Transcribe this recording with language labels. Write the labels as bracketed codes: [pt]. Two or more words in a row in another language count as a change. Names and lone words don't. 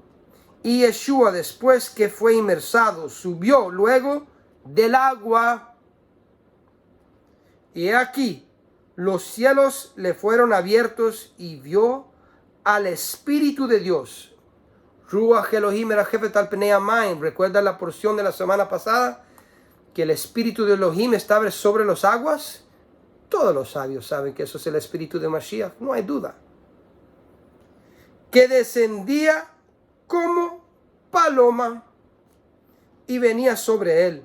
[es] Y Yeshua, después que fue inmersado, subió luego del agua. Y aquí los cielos le fueron abiertos y vio al Espíritu de Dios, [he] רוח אלהים מרחפת על פני המים. [es] ¿Recuerda la porción de la semana pasada? Que el espíritu de Elohim estaba sobre los aguas. Todos los sabios saben que eso es el espíritu de Mashiach, no hay duda. Que descendía como paloma y venía sobre él.